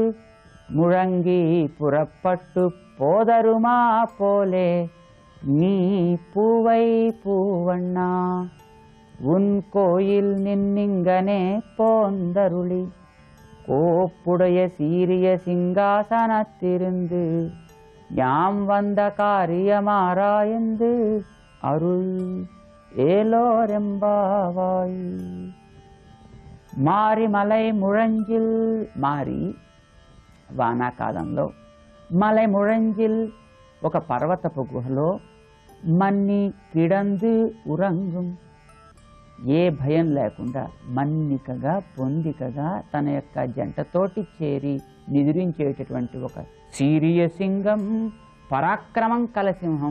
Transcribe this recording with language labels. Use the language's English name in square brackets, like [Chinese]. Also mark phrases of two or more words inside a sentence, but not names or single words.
[Tamil] முழங்கி புறப்பட்டு போதருமா போலே நீ பூவை பூவண்ணா உன் கோயில் நின்னிங்கனே போந்தருளி கோப்புடைய சீரிய சிங்காசனத்திருந்து யாம் வந்த காரியமாராய்ந்து அருள் ஏலோரெம்பாவாய். மாரிமலை முழஞ்சில், [Telugu] మారి వానాకాలంలో, [Tamil] மலை முழஞ்சில் [Telugu] ఒక పర్వతపు గుహలో, [Tamil] மன்னி கிடந்து உறங்கம் [Telugu] ఏ భయం లేకుండా మన్నికగా పొందికగా తన యొక్క జంటతోటి చేరి నిద్రించేటటువంటి ఒక [Tamil] சீரிய சிங்கம், [Telugu] పరాక్రమం కల సింహం.